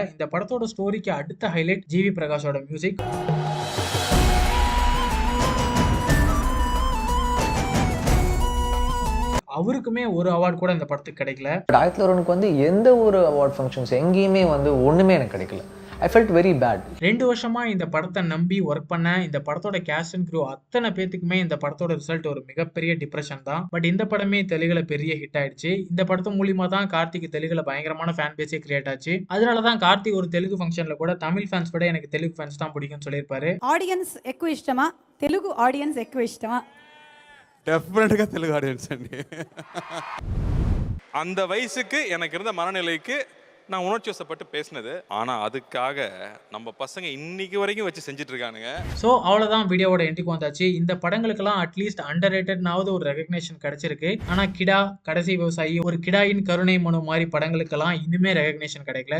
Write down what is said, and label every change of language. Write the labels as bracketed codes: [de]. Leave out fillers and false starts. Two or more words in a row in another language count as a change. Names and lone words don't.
[ta] இந்த படத்தோட ஸ்டோரிக்கு அடுத்த ஹைலைட் ஜிவி பிரகாஷோட மியூசிக். அவருக்குமே ஒரு அவார்டு கூட இந்த படத்துக்கு கிடைக்கல. 1001க்கு வந்து எந்த ஒரு [en] award functions [ta] எங்கேயுமே வந்து ஒண்ணுமே எனக்கு கிடைக்கல. [en] I felt very bad. [ta] 2 வருஷமா இந்த படத்தை நம்பி ஒர்க் பண்ண இந்த படத்தோட [en] cast and crew [ta] அத்தனை பேத்துக்குமே இந்த படத்தோட ரிசல்ட் ஒரு மிகப்பெரிய டிப்ரெஷன் தான். பட் இந்த படமே தெலுங்குல பெரிய ஹிட் ஆயிடுச்சு. இந்த படத்து மூலியமா தான் கார்த்திக் தெலுங்குல பயங்கரமான [en] fan base create [ta] ஆச்சு. அதனாலதான் கார்த்திக் ஒரு தெலுங்கு ஃபங்க்ஷன்ல கூட தமிழ் ஃபேன்ஸ் விட எனக்கு தெலுங்கு ஃபேன்ஸ் தான் பிடிக்கும்னு சொல்லியிருப்பாரு. [te] ఆడియన్స్ ఎక్కువ ఇష్టమా తెలుగు ఆడియన్స్ ఎక్కువ ఇష్టమా? డెఫినెట్గా తెలుగు ఆడియన్స్ అండి. [ta] அந்த வயசுக்கு எனக்கு இருந்த மனநிலைக்கு நான் உணர்ச்சி வசப்பட்டு பேசினது. ஆனா அதுக்காக நம்ம பசங்க இன்னைக்கு வரைக்கும் வச்சு செஞ்சுட்டு இருக்கானுங்க. ஸோ அவ்வளோதான், வீடியோவோட எண்டுக்கு வந்தாச்சு. இந்த படங்களுக்கெல்லாம் [en] at least under rated [ta] ஒரு ரெகக்னேஷன் கிடைச்சிருக்கு. ஆனா கிடா, கடைசி விவசாயி, ஒரு கிடாயின் கருணை மனு மாதிரி படங்களுக்கெல்லாம் இன்னுமே ரெகக்னேஷன் கிடைக்கல.